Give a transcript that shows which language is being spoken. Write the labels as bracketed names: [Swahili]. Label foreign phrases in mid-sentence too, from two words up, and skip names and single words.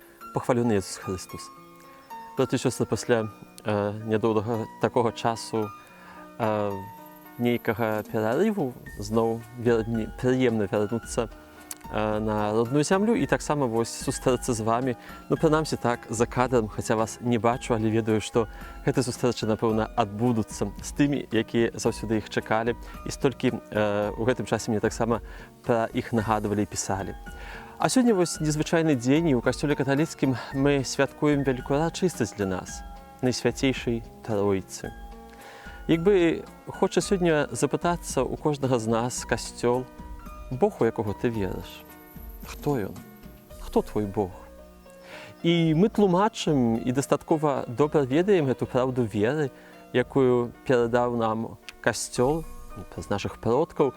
[Ukrainian] Похвалений Ісус Христос. Брати і сестри, після недовгого такого часу [Belarusian] нейкага перерыву зноў прыемна вярнуцца на родную зямлю і таксама сустрэцца з вами. Ну, прынамсі так, за кадрам, хаця вас не бачу, але ведаю, што гэты сустрэчы, напэўна, адбудуцца з тымі, якія заўсёды іх чакалі. І столькі у гэтым часе мне таксама пра іх нагадвалі і пісалі. А сёння незвычайны дзень, і ў касцёле каталіцкім мы святкуем вялікую урачыстасць для нас, Найсвяцейшай Тройцы. [Ukrainian] Якби хоча сьогодні запитатися у кожного з нас, костьол, Бог, у якого ти віриш? Хто він? Хто твій Бог? І ми тлумачимо і достатково добре відаємо цю правду віри, яку передав нам костьол з наших предків.